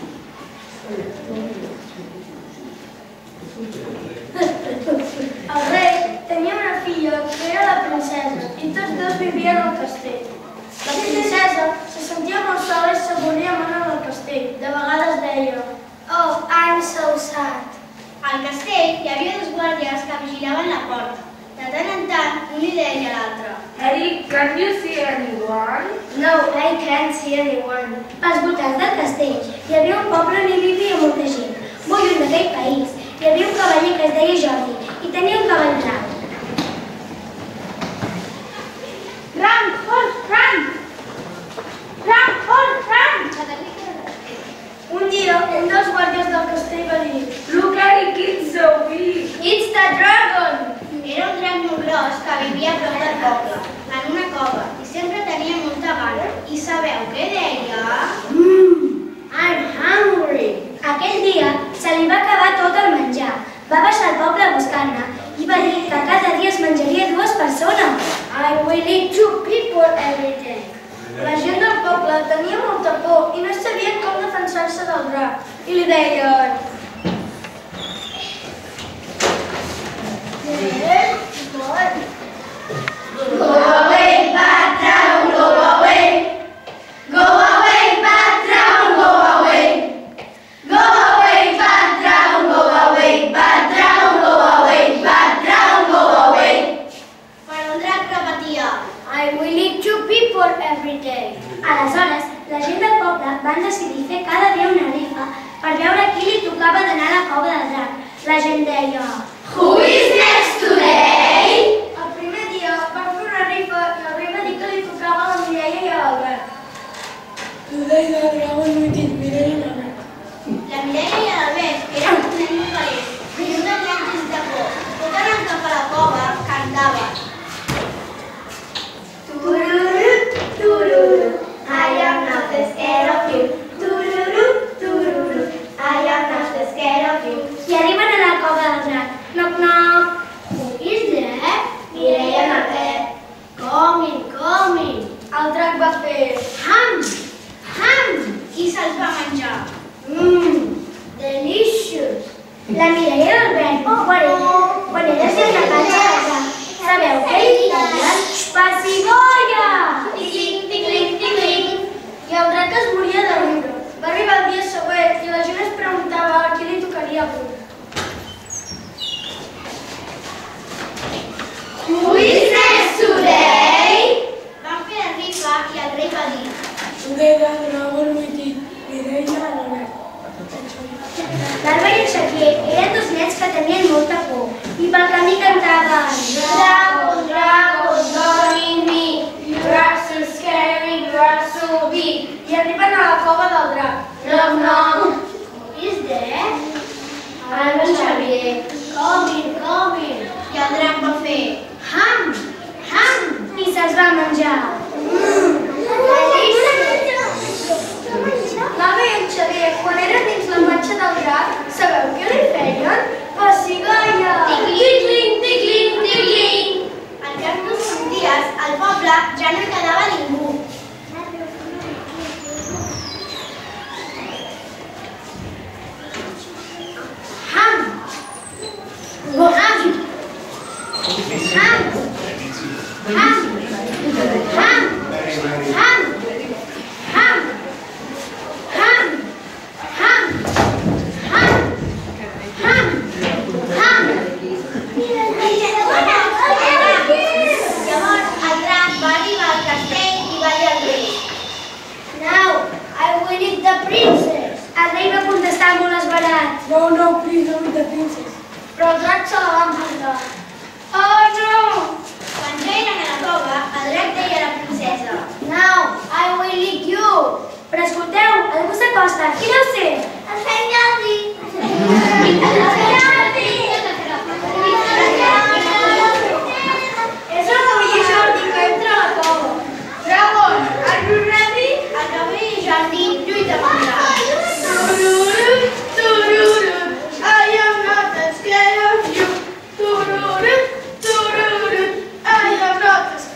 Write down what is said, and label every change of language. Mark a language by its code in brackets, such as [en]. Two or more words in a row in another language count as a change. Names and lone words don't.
[ca] El rei tenia una filla que era la princesa i tots dos vivien al castell. La princesa se sentia molt sola i s'avorria molt en el castell. De vegades deia: [en] "Oh, I'm so sad." [ca] Al castell hi havia dos guàrdies que vigilaven la porta. De tant en tant, un li deia a l'altre: [en] "Eric, can you see anyone?" "No, I can't see anyone." [ca] Als voltants del castell hi havia un poble on hi vivia molta gent. Molt lluny d'aquell país hi havia un cavaller que es deia Jordi i tenia un cavall blanc. [en] Run, horse, run! Run, horse, run! [ca] Un dia, un dels guàrdies del castell va dir: [en] "Look, Eric, it's so big!" "It's the dragon!" [ca] Era un drac molt gros que vivia a prop del poble, en una cova, i sempre tenia molta gana. I sabeu què deia? [en] I'm hungry. [ca] Aquell dia se li va acabar tot el menjar. Va baixar al poble a buscar-ne i va dir que cada dia es menjaria 2 persones. [en] I will eat 2 people every day. [ca] La gent del poble tenia molta por i no sabien com defensar-se del drac. I li deien: [en] "Go away, bad dragon, go away. Go away, bad dragon, go away. Go away, bad dragon, go away. Bad dragon, go away. Bad dragon, go away." [ca] Però el drac repetia: [en] I will eat 2 people every day. [ca] Aleshores, la gent del poble van decidir fer cada dia una rifa per veure a qui li tocava d'anar a la cova del drac. La gent deia: [en] "Who is next today?" [ca] El primer dia van fer una rifa i el rei va dir que li tocava a la Mireia i a l'Albert. [en] Today the dragon with it, Mireia and Albert. [ca] La Mireia i l'Albert eren uns nens molt valents i un dels nens de por. Tot anant cap a la cova, cantaven: [en] Tururu, tururu, I am not scared of you. Tururu, tururu, I am not scared of you. [ca] I arriben a la cova del drac. [en] Knock, knock. Who is there? Mireia and Albert. Coming, coming. [ca] El drac va fer ham, ham. i se'ls va menjar. [en] Delicious. [ca] La Mireia i l'Albert, quan eren sentats a casa, sabeu què li deien? Pessigolles! Tic-lic, tic-lic, tic-lic. I el drac es moria de riure. Va arribar el dia següent i la gent es preguntava a qui li tocaria avui. [en] Who is next today? [ca] Van fer la rifa i el rei va dir: [en] Today the dragon with it, Mireia and Albert. [ca] L'Alba i el Xavier eren 2 nens que tenien molta por i pel camí cantaven: [en] Dragon, dragon, don't eat me. You are so scary, you are so big. [ca] I arriben a la cova del drac. [en] Knock, knock. Who is there? Alba i Xavier. Coming, coming. [ca] i el drac va fer Ham, ham. I se'ls va menjar. L'Alba i el Xavier, quan eren dins la panxa del drac, sabeu què li feien? Pessigolles! tic-lic, tic-lic, tic-lic. Al cap d'uns dies, al poble ja no hi quedava ningú. Ham! Go ham! Ham! Ham! Ham! Ham! Ham! Ham! Ham! Ham! Ham! Ham! Llavors el drac va arribar al castell i va dir al rei: [en] Now, I will eat the princess. [ca] El rei va contestar molt esverat. [en] No, no, please don't eat the princess. [ca] Però el drac se la va emportar. [en] Oh, no! [ca] Quan ja eren a la cova, el drac deia a la princesa: [en] Now, I will eat you. [ca] Però escolteu, algú s'acosta. Qui deu ser? El Sant Jordi. És el cavaller Jordi que entra a la cova. [en] Dragon, are you ready? [ca] el cavaller Jordi lluita amb el drac. [en] Tururu, tururu, I am not scared of you. Tururu, tururu, I am not